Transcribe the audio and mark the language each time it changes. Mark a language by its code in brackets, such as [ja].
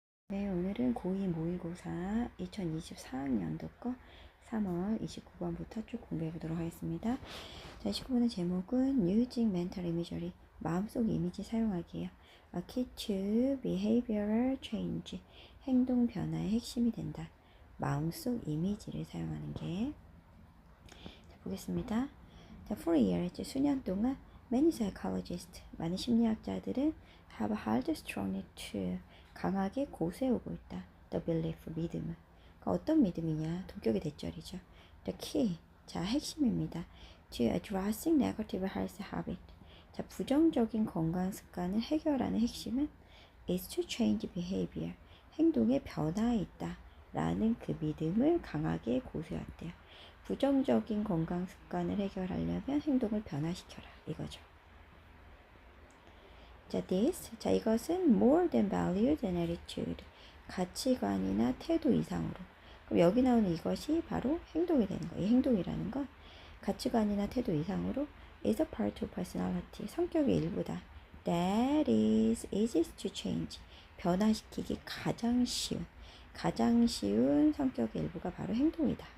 [ko] 네, 오늘은 고2 모의고사 2024학년도 거 3월 29번부터 쭉 공부해 보도록 하겠습니다. 자, 29번의 제목은 [en] Using Mental Imagery, [ko] 마음속 이미지 사용하기예요. [en] A key to behavioral change, [ko] 행동 변화의 핵심이 된다. 마음속 이미지를 사용하는 게. 자, 보겠습니다. 자, [en] for years, [ko] 수년 동안 [en] many psychologists, [ko] 많은 심리학자들은 [en] have held strongly to, [ko] 강하게 고수해오고 있다. [en] The belief, [ko] 믿음을. 그러니까 어떤 믿음이냐? 동격의 대절이죠. [en] The key, [ko] 자, 핵심입니다. [en] To addressing negative health habit, [ko] 자, 부정적인 건강 습관을 해결하는 핵심은 [en] is to change behavior, [ko] 행동의 변화에 있다. 라는 그 믿음을 강하게 고수했대요. 부정적인 건강 습관을 해결하려면 행동을 변화시켜라. 이거죠. [en] 자, this. [ko] 자, 이것은 more than values and attitude. 가치관이나 태도 이상으로. 그럼 여기 나오는 이것이 바로 행동이 되는 거예요. 이 행동이라는 건 가치관이나 태도 이상으로 [en] is a part of personality. [ko] 성격의 일부다. [en] That is easy to change. [ko] 변화시키기 가장 쉬운 성격의 일부가 바로 행동이다.